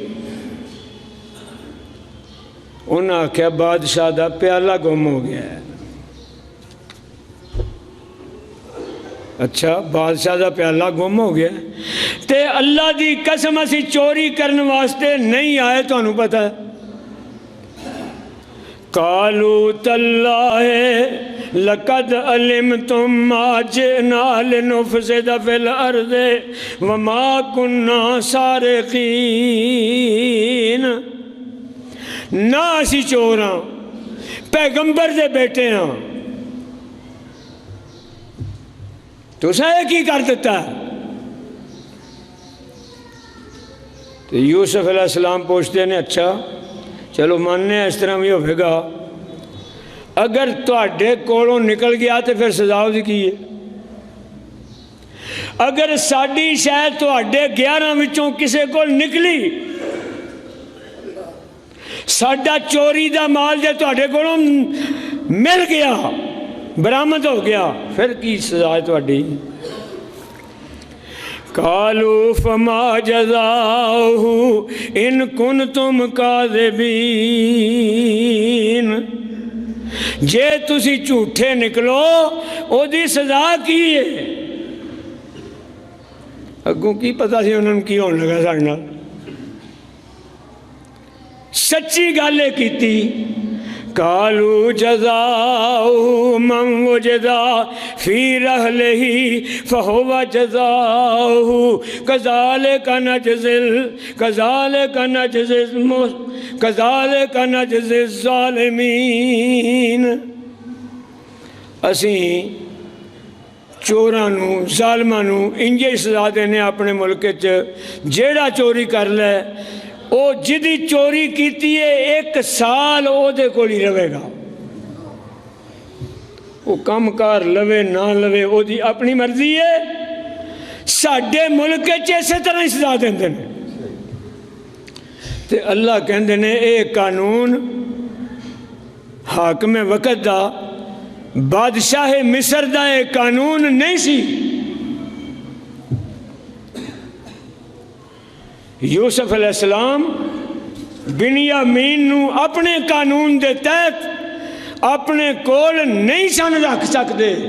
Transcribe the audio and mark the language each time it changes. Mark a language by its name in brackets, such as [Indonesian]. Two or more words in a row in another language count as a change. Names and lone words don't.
[Punjabi] انہوں نے کہا بادشاہ دا پیالہ گم ہو گیا ہے۔ اچھا بادشاہ دا پیالہ گم ہو گیا تے اللہ دی قسم اسی چوری کرنے واسطے نہیں آئے، تو انہوں پتہ ہے۔ [Arabic] قالوا تاللہ لقد علمتم ما جئنا لنفسد فی الارض وما كنا سارقین، [Punjabi] نہ اسی چور ہاں، پیغمبر دے بیٹے ہاں، تو سائے کی کر دیتا ہے؟ تو یوسف علیہ السلام پوچھتے ہیں اچھا چلو ماننے اس طرح بھی ہوئے گا، اگر تواڈے کولوں نکل گیا تو پھر سزا دی کی ہے، اگر ساڈی شاید تواڈے 11 وچوں کسے کول نکلی، ساڈا چوری دا مال جے تواڈے کولوں مل گیا، برآمد ہو گیا، پھر کی سزا ہے تواڈی؟ [Arabic] قالوا فما جزاؤہ ان کنتم کاذبین، [Punjabi] جے تسی جھوٹے نکلو او دی سزا کی ہے؟ اگوں کی پتہ سی انہوں نے کی ہونے لگا ساڑھے نال، سچی گالے کیتی [Arabic] قالوا جزاؤه من وجد في رحله فهو جزاؤه كذلك نجزي الظالمين۔ [Punjabi] اسی چوراں نو ظالماں نو انجے سزا دینے اپنے ملک چ جیڑا چوری کر لے او جدی چوری کیتی ہے 1 سال او دے کول ہی رہے گا، وہ کم کار لوے نہ لوے او دی اپنی مرضی ہے۔ ساڈے ملک چ اسی طرح ہی سزا دیندے نے تے اللہ کہندے نے اے قانون حاکم وقت دا بادشاہ مصر دا اے قانون نہیں سی۔ یوسف علیہ السلام بنیامین نو اپنے قانون دے تحت اپنے کول نہیں سن رکھ سکتے۔